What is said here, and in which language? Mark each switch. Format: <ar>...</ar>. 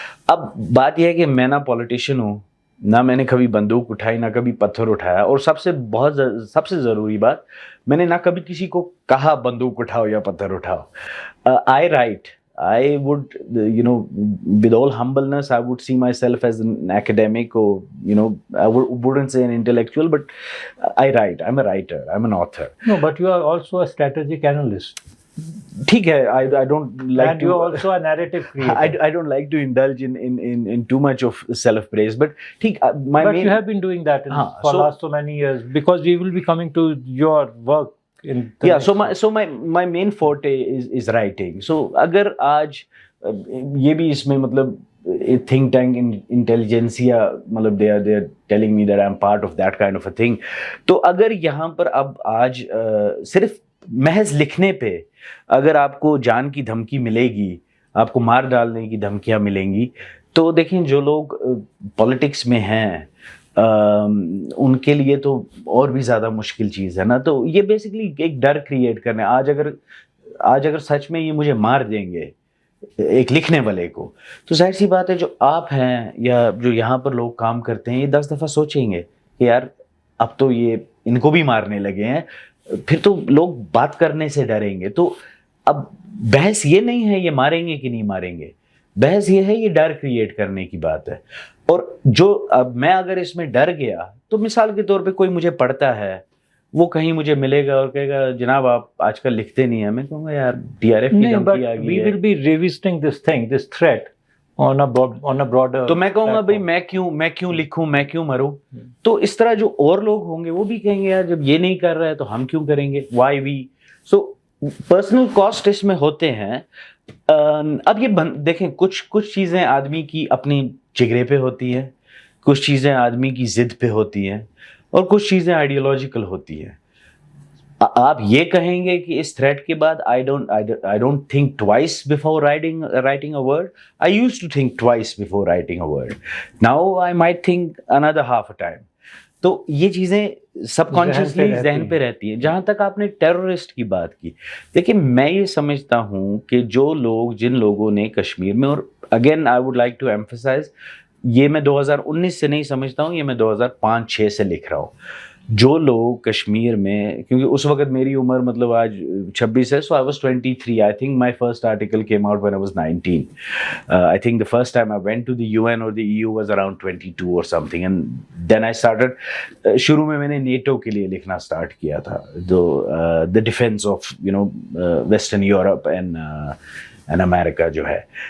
<ur>اب بات یہ ہے کہ میں نہ پولیٹیشین ہوں، نہ میں نے کبھی بندوق اٹھائی، نہ کبھی پتھر اٹھایا، اور سب سے ضروری بات، میں نے نہ کبھی کسی کو کہا بندوق اٹھاؤ یا پتھر اٹھاؤ.</ur> <en>I write, I would, you know, with all humbleness, I would see myself as an academic, or, you know, I wouldn't say an intellectual, but I write. I'm a writer. I'm an author. No, but you are also a strategic analyst.</en> <ur>ٹھیک ہے.</ur> <en>I don't like And you are also a narrative creator. I don't like to indulge in too much of self praise, but</en> <ur>ٹھیک</ur> <en>But you have been doing that for last so many years, because we will be coming to your work in the yeah, so my main forte is writing. So</en> <ur>اگر آج یہ بھی اس میں مطلب</ur> <en>think tank intelligentsia مطلب they are telling me that I'm part of that kind of a thing.</en> <ur>تو اگر یہاں پر اب آج صرف محض لکھنے پہ اگر آپ کو جان کی دھمکی ملے گی، آپ کو مار ڈالنے کی دھمکیاں ملیں گی، تو دیکھیں جو لوگ پولیٹکس میں ہیں ان کے لیے تو اور بھی زیادہ مشکل چیز ہے نا. تو یہ بیسکلی ایک ڈر کریٹ کرنے. آج اگر سچ میں یہ مجھے مار دیں گے ایک لکھنے والے کو، تو ظاہر سی بات ہے جو آپ ہیں یا جو یہاں پر لوگ کام کرتے ہیں یہ 10 دفعہ سوچیں گے کہ یار اب تو یہ ان کو بھی مارنے لگے ہیں. پھر تو لوگ بات کرنے سے ڈریں گے. تو اب بحث یہ نہیں ہے یہ ماریں گے کہ نہیں ماریں گے، بحث یہ ہے یہ ڈر کریٹ کرنے کی بات ہے. اور جو اب میں اگر اس میں ڈر گیا تو مثال کے طور پہ کوئی مجھے پڑھتا ہے، وہ کہیں مجھے ملے گا اور کہے گا جناب آپ آج کل لکھتے نہیں ہیں، میں کہوں گا یار TRF کی دھمکی آ گئی ہے.</ur> <en>We will be revisiting this threat on a broader.</en> <ur>تو میں کہوں گا بھائی میں کیوں لکھوں، میں کیوں مروں. تو اس طرح جو اور لوگ ہوں گے وہ بھی کہیں گے یار جب یہ نہیں کر رہا ہے تو ہم کیوں کریں گے. Why we. So personal cost اس میں ہوتے ہیں. اب یہ دیکھیں کچھ چیزیں آدمی کی اپنی جگرے پہ ہوتی ہیں، کچھ چیزیں آدمی کی ضد پہ ہوتی ہیں، اور کچھ چیزیں آئیڈیولوجیکل ہوتی ہیں. آپ یہ کہیں گے کہ اس تھریٹ کے بعد</ur> <en>I don't think twice before writing a word. I used to think twice before writing a word. Now I might think another half a time.</en> <ur>تو یہ چیزیں سب کانشیسلی ذہن پہ رہتی ہیں. جہاں تک آپ نے ٹیررسٹ کی بات کی، دیکھیں میں یہ سمجھتا ہوں کہ جن لوگوں نے کشمیر میں، اور</ur> <en>again I would like to emphasise,</en> <ur>یہ میں 2019 سے نہیں سمجھتا ہوں، یہ میں 2005-06 سے لکھ رہا ہوں. جو لوگ کشمیر میں، کیونکہ اس وقت میری عمر مطلب آج 26 ہے،</ur> <en>so I was 23. I think my first article came out when I was 19. I think the first time I went to the UN or the EU was around 22 or something, and then I started</en> <ur>شروع میں نے NATO کے لیے لکھنا start کیا تھا،</ur> <en>the defense of Western Europe and America جو ہے.</en>